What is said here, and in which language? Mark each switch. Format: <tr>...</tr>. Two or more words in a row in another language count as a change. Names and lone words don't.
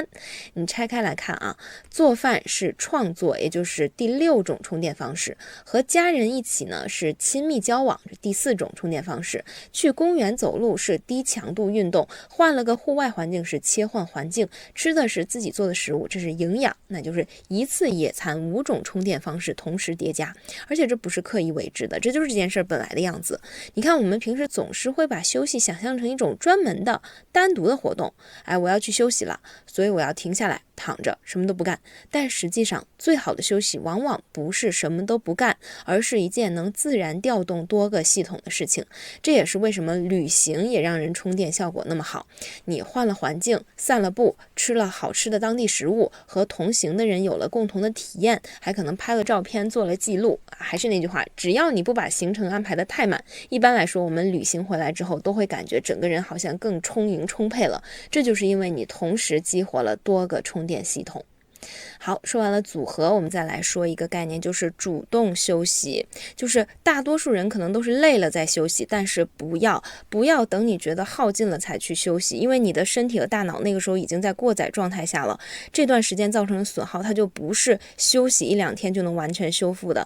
<zh>你拆開來看啊，做飯是創作，也就是第6種充電方式；和家人一起呢是親密交往，是第4種充電方式；去公園走路是低強度運動，換了個戶外環境是切換環境，吃的是自己做的食物，這是營養，那就是一次野餐5種充電方式同時疊加，而且這不是刻意為之的，這就是這件事本來的樣子。你看我們平時總是會把休息想象成一種專門的單獨的活動，我要去休息了，所以我要停下來躺着什麼都不幹。但實際上最好的休息往往不是什麼都不幹，而是一件能自然調動多個系統的事情。這也是為什麼旅行也讓人充電效果那麼好。你換了環境，散了步，吃了好吃的當地食物，和同行的人有了共同的體驗，還可能拍了照片做了記錄。還是那句話，只要你不把行程安排得太滿，一般來說我們旅行回來之後都會感覺整個人好像更充盈充沛了，這就是因為你同时激活了多個充電系統。好，說完了組合，我們再來說一個概念，就是主動休息。就是大多數人可能都是累了再休息，但是不要等你覺得耗盡了才去休息，因為你的身體和大腦那個時候已經在過載狀態下了，這段時間造成的損耗它就不是休息1-2天就能完全修復的。</zh>